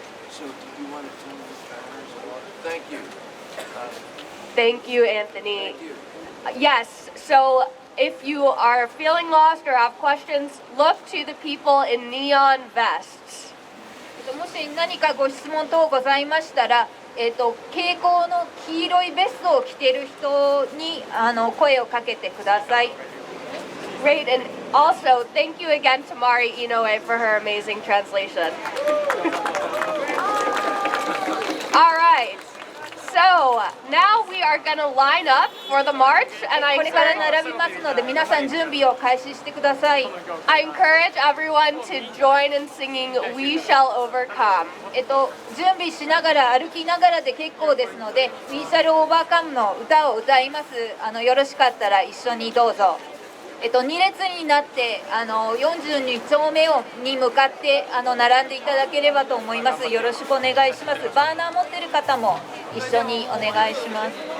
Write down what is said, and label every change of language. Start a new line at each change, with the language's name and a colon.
English: So do you want to turn these banners? Thank you. Thank you, Anthony. Yes, so if you are feeling lost or have questions, look to the people in neon vests.
Japanese: もし何かご質問等ございましたら、蛍光の黄色いベストを着ている人に声をかけてください。
English: Great, and also thank you again to Mari Inoue for her amazing translation. All right, so now we are going to line up for the march, and I
Japanese: これから並びますので、皆さん準備を開始してください。
English: I encourage everyone to join in singing "We Shall Overcome."
Japanese: 準備しながら歩きながらで結構ですので、We Shall Overcome の歌を歌います。よろしかったら一緒にどうぞ。2列になって42丁目に向かって並んでいただければと思います。よろしくお願いします。バーナー持ってる方も一緒にお願いします。